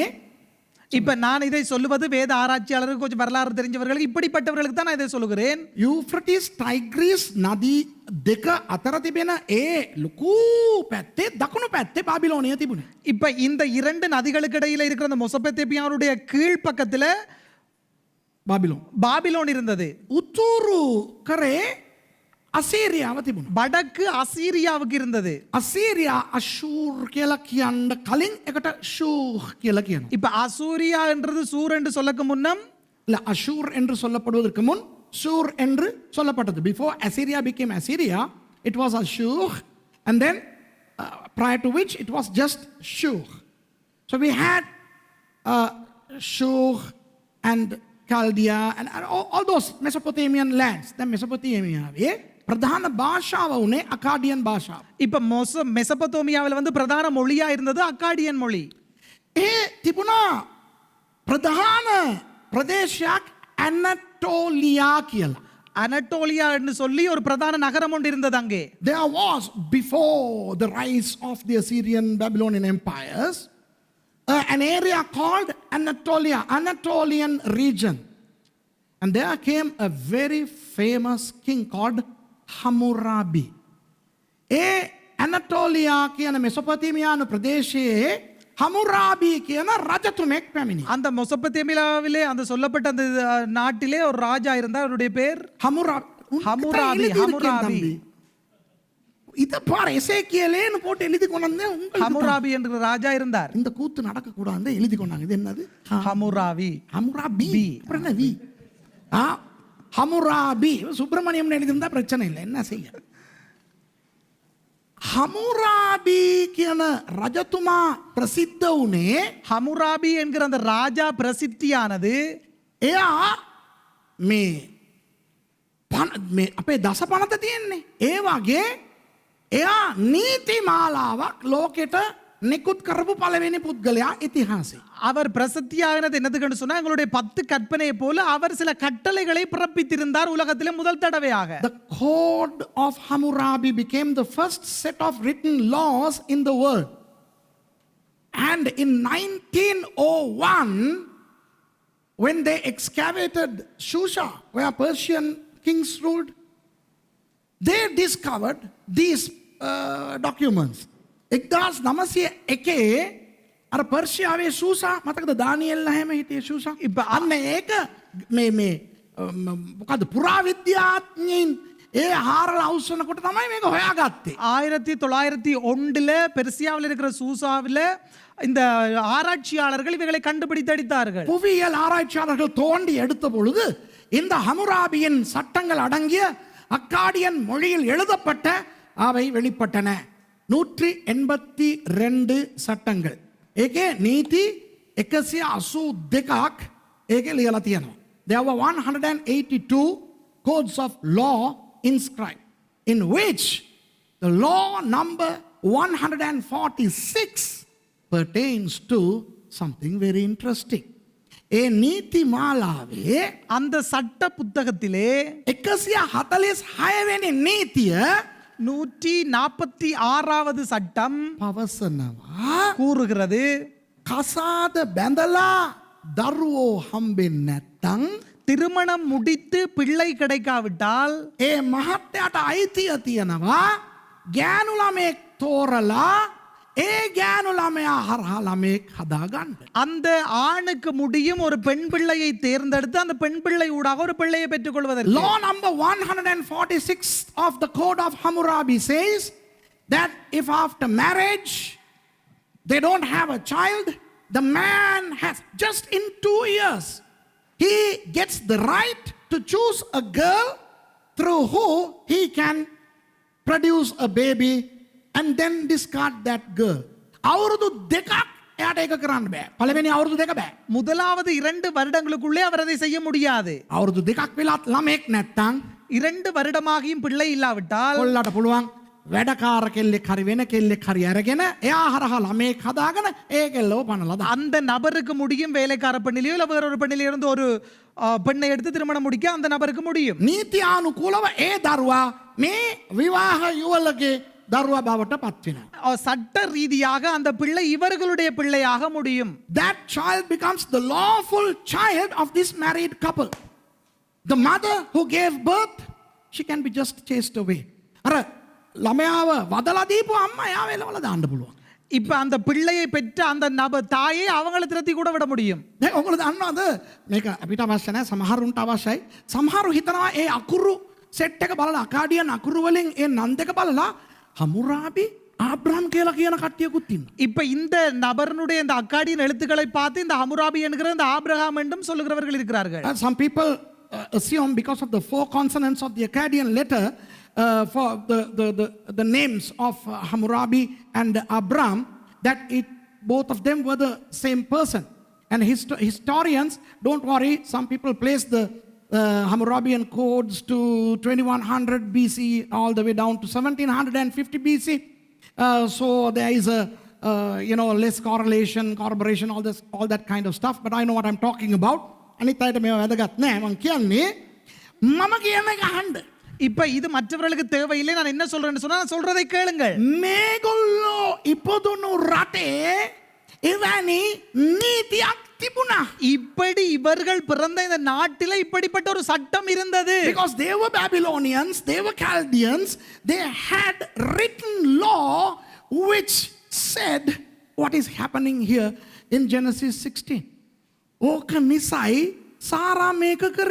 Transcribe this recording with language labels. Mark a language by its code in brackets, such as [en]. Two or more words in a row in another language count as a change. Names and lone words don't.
[ta] இப்ப நான் இதை சொல்லுவது வேத ஆராய்ச்சியாளர்கள் கொஞ்சம் வரலாறு தெரிஞ்சவர்களுக்கு இப்படிப்பட்டவர்களுக்கு தான் நான் இதை சொல்லுகிறேன். [si] යුෆ්‍රටිස් ටයිග්‍රිස් නදී දෙක අතර තිබෙන ඒ ලොකු පැත්තේ දකුණු පැත්තේ බාබිලෝනිය තිබුණේ. [ta] இப்ப இந்த இரண்டு நதிகளுக்கு இடையில இருக்கிற அந்த மெசொப்பொத்தேமியாவுடைய கீழ் பக்கத்துல பாபிலோன் இருந்தது. [si] උතුරු කරේ අසීරියාව තිබුණා. [ta] வடக்கு அசீரியாவுக்கு இருந்தது. [si] අසීරියා අෂූර් කියලා කියන්න කලින් එකට ෂූහ් කියලා කියනවා. [ta] இப்ப அசூரியா என்றது சூர் என்று சொல்லக்கு முன்னம் இல்ல அஷூர் என்று சொல்லப்படுவதற்கு முன் ஷூர் என்று சொல்லப்பட்டது. [en] Before Assyria became Assyria, it was Ashur, and then prior to which it was just Shur. So we had Shur and Chaldea and all those Mesopotamian lands. [si] Then Mesopotamia ප්‍රධාන භාෂාව උනේ අකාඩියන් භාෂාව. [ta] இப்ப மெசொப்பொத்தேமியாவில் வந்து பிரதான மொழியா இருந்தது அக்காடியன் மொழி. [si] ඒ තිබුණා ප්‍රධාන ප්‍රදේශයක් ඇනටෝලියා කියලා. [ta] அனட்டோலியா என்று சொல்லி ஒரு பிரதான நகரம் ஒன்று இருந்தது அங்கே. [en] There was, before the rise of the Assyrian Babylonian empires, an area called Anatolia, Anatolian region. And there came a very famous king called Hammurabi. [si] Anatolia කියන මෙසොපොතේමියානු ප්‍රදේශයේ ஹமுராபி කියන රජතුමෙක් පැමිණි. [ta] அந்த மெசொப்பொத்தேமியாவிலே அந்த சொல்லப்பட்ட அந்த நாட்டிலே ஒரு ராஜா இருந்தார். அவருடைய பேர் ஹமுராபி. இத பாரு எசேக்கியேல்னு போட்டு எழுதி கொண்டாங்க. ஹமுராபி என்ற ராஜா இருந்தார். இந்த கூத்து நடக்க கூடாது எழுதி கொண்டாங்க. இது என்னது? ஹமுராபி. அப்புறம் என்ன வி? ஹமுராபி சுப்பிரமணியம் எழுதியிருந்தா பிரச்சனை இல்லை. என்ன செய்ய? [si] ஹமுராபி කියන රජතුමා ප්‍රසිද්ධ වුණේ. [ta] ஹமுராபி என்கிற அந்த ராஜா பிரசித்தியானது [si] එයා මේ අපේ දස පනත තියෙන්නේ. ඒ වගේ එයා නීති මාලාවක් ලෝකෙට නිකුත් කරපු පළවෙනි පුද්ගලයා ඉතිහාසයේ. [ta] அவர் பிரசித்தியானது என்னதுன்னு சொன்னா எங்களுடைய 10 கற்பனையை போல அவர் சில கட்டளைகளை பிறப்பித்திருந்தார் உலகத்திலே முதல் தடவையாக. [en] The code of Hammurabi became the first set of written laws in the world. And in 1901, when they excavated Shusha, where Persian kings ruled, they discovered these documents. [si] 1901 අර පර්ෂියාවේ සූසා මතකද දානියෙල් හැම හිටියේ සූසා. අන්න ඒක මේ මොකද පුරාවිද්‍යාඥයින් ඒ හාරලා අවුස්සනකොට තමයි මේක හොයාගත්තේ. [ta] 1901 பெர்சியாவில் இருக்கிற சூசாவில் இந்த ஆராய்ச்சியாளர்கள் இவைகளை கண்டுபிடித்தடித்தார்கள். புவியியல் ஆராய்ச்சியாளர்கள் தோண்டி எடுத்த பொழுது இந்த ஹமுராபியின் சட்டங்கள் அடங்கிய அக்காடியன் மொழியில் எழுதப்பட்ட அவை வெளிப்பட்டன. 182 சட்டங்கள். [si] ඒකේ නීති 182ක් ඒකේ ලියලා තියෙනවා. [en] There were 182 codes of law inscribed, in which the law number 146 pertains to something very interesting. [si] ඒ නීති මාලාවේ [ta] அந்த சட்ட புத்தகத்திலே [si] 146 වෙනි නීතිය [ta] 146வது சட்டம் [si] පවසනවා [ta] கூறுகிறது, [si] කසාද බැඳලා දරුවෝ හම්බෙන්නේ නැත්තම් [ta] திருமணம் முடித்து பிள்ளை கிடைக்காவிட்டால் [si] ඒ මහත්තයාට අයිතිය තියෙනවා ගෑනු ළමෙක් තෝරලා ඒ ගෑනු ළමයා හරහා ළමෙක් හදාගන්න. [ta] அந்த ஆணுக்கு முடியும் ஒரு பெண் பிள்ளையை தேர்ந்தெடுத்து அந்த பெண் பிள்ளை ஊடாக ஒரு பிள்ளையை பெற்றுக்கொள்வதற்கு. [en] Law number 146 of the Code of Hammurabi says that if after marriage they don't have a child, the man has just in 2 years he gets the right to choose a girl through who he can produce a baby and then discard that girl. [si] අවුරුදු දෙකක් එයාට ඒක කරන්න බෑ. පළවෙනි අවුරුදු දෙක බෑ. [ta] முதலாவது 2 வருடங்களுக்குள்ளே அவர் அதை செய்ய முடியாது. [si] අවුරුදු දෙකක් වෙලත් ළමෙක් නැත්තම් [ta] 2 வருடமாகியும் பிள்ளை இல்லாவிட்டால் [si] කොල්ලට පුළුවන් වැඩකාර කෙල්ලෙක් හරි වෙන කෙල්ලෙක් හරි අරගෙන එයා හරහා ළමෙක් හදාගෙන ඒ කෙල්ලව පනලා දාන්න. [ta] அந்த நபருக்கு முடியும், வேலைக்கார பெண்ணிலையோ இல்லை வேற ஒரு பெண்ணிலையோ இருந்து ஒரு பெண்ணை எடுத்து திருமணம் முடிக்க அந்த நபருக்கு முடியும். [si] නීතියානුකූලව ඒ දරුවා මේ විවාහ යුවලගේ දරුවා බවට පත් වෙනවා. [ta] சட்ட ரீதியாக அந்த பிள்ளை இவர்களுடைய பிள்ளையாக முடியும். [en] That child becomes the lawful child of this married couple. The mother who gave birth, she can be just chased away. [si] අර ළමයාව වදලා දීපු අම්මා එයාව එලවලා දාන්න පුළුවන්. [ta] இப்ப அந்த பிள்ளையை பெற்ற அந்த தாயை அவங்கள திரத்தி கூட விட முடியும். [si] දැන් ඔයගොල්ලෝ දන්නවද මේක අපිට අවශ්‍ය නැහැ, සමහරුන්ට අවශ්‍යයි. සමහරු හිතනවා ඒ අකුරු සෙට් එක බලලා අකාඩියන් අකුරු වලින් ඒ නම් දෙක බලලා හමුරාබි ஆப்ராம் කියලා කියන කට්ටියකුත් ඉන්නවා. [ta] இப்ப இந்த நபருடைய இந்த அக்காடியின் எழுத்துக்களை பார்த்து இந்த ஹமுராபி என்கிற இந்த ஆபிரகாம் என்றும் சொல்லுகிறவர்கள் இருக்கிறார்கள். [en] Some people assume because of the 4 consonants of the Akkadian letter for the names of Hammurabi and Abram, that both of them were the same person. And historians, don't worry, some people place the Hammurabian codes to 2100 BC all the way down to 1750 BC. So there is a less corroboration, all that kind of stuff. But I know what I'm talking about. [si] අනිත් අයට මේව වැදගත් නෑ. මම කියන්නේ මම කියන එක අහන්න. [ta] இப்ப இது மற்றவர்களுக்கு தேவையில்லை. நான் என்ன சொல்றேன்னு சொன்னா நான் சொல்றதை கேளுங்கள். [si] මේගොල්ලෝ ඉපදුණු රටේ එවැනි නීතියක් තිබුණා. [ta] இப்படி இவர்கள் பிறந்த இந்த நாட்டில இப்படிப்பட்ட ஒரு சட்டம் இருந்தது. [en] Because they were Babylonians, they were Chaldeans, they had written law which said what is happening here in Genesis 16. [si] ඕක නිසයි සාරා මේක කරේ.